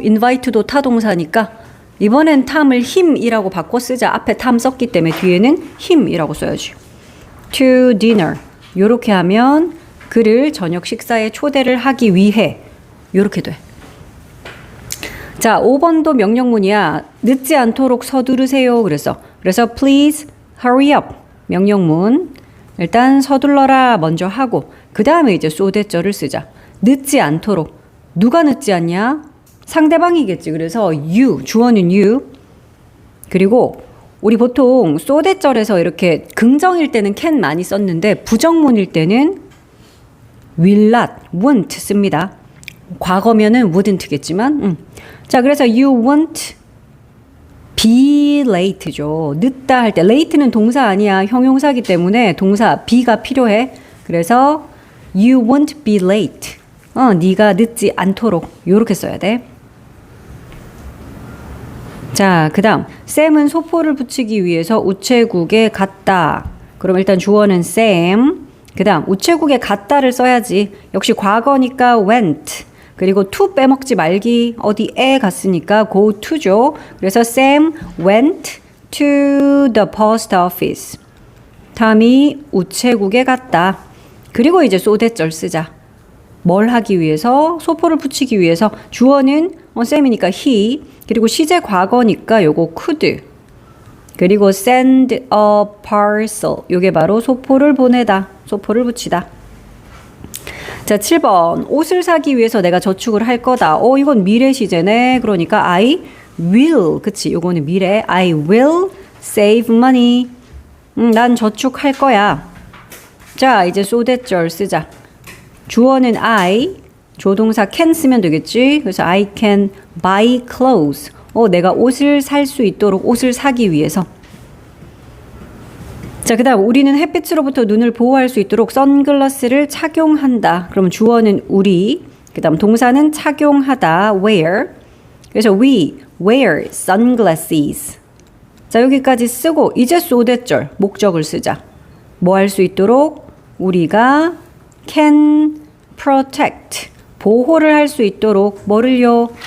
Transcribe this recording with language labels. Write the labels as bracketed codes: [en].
[ko] invite도 타동사니까 이번엔 탐을 him이라고 바꿔 쓰자. 앞에 탐 썼기 때문에 뒤에는 him이라고 써야지. [en] to dinner. [ko] 요렇게 하면 그를 저녁 식사에 초대를 하기 위해. 요렇게 돼. 자, 5번도 명령문이야. 늦지 않도록 서두르세요. 그래서 [en] please hurry up. [ko] 명령문. 일단 서둘러라 먼저 하고 그 다음에 이제 so that절을 쓰자. 늦지 않도록. 누가 늦지 않냐? 상대방이겠지. 그래서 you, 주어는 you. 그리고 우리 보통 so that절에서 이렇게 긍정일 때는 can 많이 썼는데 부정문일 때는 will not, won't 씁니다. 과거면은 wouldn't겠지만. 자, 그래서 [en] you won't be late죠. [ko] 늦다 할 때 late는 동사 아니야. 형용사기 때문에 동사 be가 필요해. 그래서 [en] you won't be late. [ko] 네가 늦지 않도록 요렇게 써야 돼. 자, 그 다음 쌤은 소포를 붙이기 위해서 우체국에 갔다. 그럼 일단 주어는 쌤. 그 다음 우체국에 갔다를 써야지. 역시 과거니까 went. 그리고 to 빼먹지 말기. 어디에 갔으니까 go to죠. 그래서 [en] Sam went to the post office. [ko] 탐이 우체국에 갔다. 그리고 이제 so that절 쓰자. 뭘 하기 위해서? 소포를 붙이기 위해서. 주어는 쌤이니까 he. 그리고 시제 과거니까 요거 could. 그리고 [en] send a parcel. [ko] 요게 바로 소포를 보내다. 소포를 붙이다. 자, 7번. 옷을 사기 위해서 내가 저축을 할 거다. 이건 미래 시제네. 그러니까 [en] I will. [ko] 그치? 요거는 미래. [en] I will save money. [ko] 난 저축할 거야. 자, 이제 so that절 쓰자. 주어는 I. 조동사 can 쓰면 되겠지? 그래서 [en] I can buy clothes. [ko] 내가 옷을 살 수 있도록 옷을 사기 위해서. 자, 그 다음 우리는 햇빛으로부터 눈을 보호할 수 있도록 선글라스를 착용한다. 그러면 주어는 우리, 그 다음 동사는 착용하다, wear. 그래서 [en] we wear sunglasses. [ko] 자, 여기까지 쓰고 이제 so that절, 목적을 쓰자. 뭐 할 수 있도록? 우리가 [en] can protect, [ko] 보호를 할 수 있도록 뭐를요?